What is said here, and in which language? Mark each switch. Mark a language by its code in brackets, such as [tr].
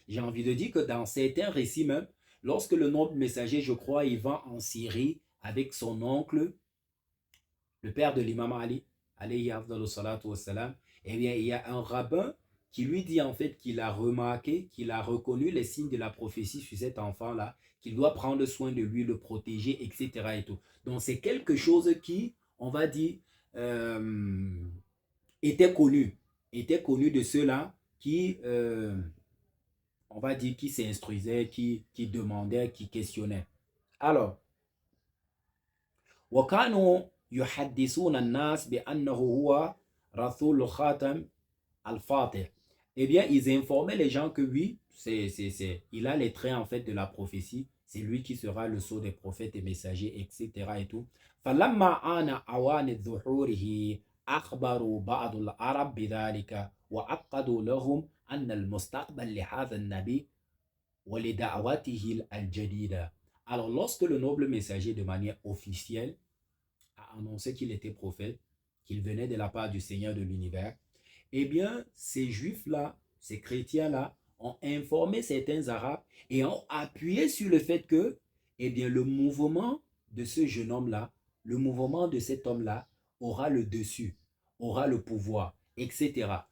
[fr] J'ai envie de dire que dans certains récits même, lorsque le noble messager, je crois, il va en Syrie avec son oncle, le père de l'imam Ali, alayhi afdalu salatu wassalam, eh bien, il y a un rabbin qui lui dit en fait qu'il a remarqué, qu'il a reconnu les signes de la prophétie sur cet enfant-là, qu'il doit prendre soin de lui, le protéger, etc. et tout. Donc, c'est quelque chose qui, on va dire, euh, était connu, était connu de ceux-là qui, on va dire, qui s'instruisaient, qui demandaient, qui questionnaient. [ar] Alors, وكانوا يحدثون الناس بأنه هو رسول خاتم الفاتح. [fr] Eh bien, ils informaient les gens que oui, il a les traits en fait de la prophétie. C'est lui qui sera le sceau des prophètes et messagers, etc. et tout. [ar] فلما آن أوان ظهوره أخبروا بعض العرب بذلك وعقدوا لهم أن المستقبل لهذا النبي ولدعوته الجديدة. [fr] Alors, lorsque le noble messager de manière officielle a annoncé qu'il était prophète, qu'il venait de la part du Seigneur de l'univers, eh bien, ces juifs-là, ces chrétiens-là, ont informé certains arabes et ont appuyé sur le fait que, eh bien, le mouvement de ce jeune homme-là, le mouvement de cet homme-là aura le dessus, aura le pouvoir, etc.